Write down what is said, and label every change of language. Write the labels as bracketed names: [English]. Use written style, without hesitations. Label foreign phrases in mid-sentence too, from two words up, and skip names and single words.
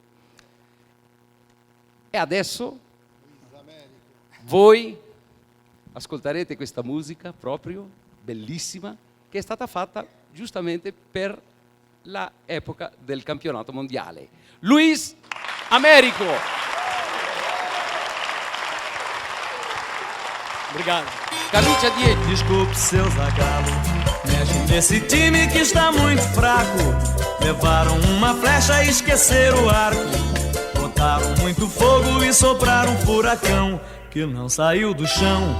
[Italian] E adesso voi ascolterete questa musica proprio bellissima, che è stata fatta giustamente per la epoca del campionato mondiale. Luis Américo. [Portuguese] Obrigado. Camisa 10. Desculpe, seu Zagallo, mexe nesse time que está muito fraco. Levaram uma flecha e esqueceram o arco. Botaram muito fogo e sopraram um furacão que não saiu do chão.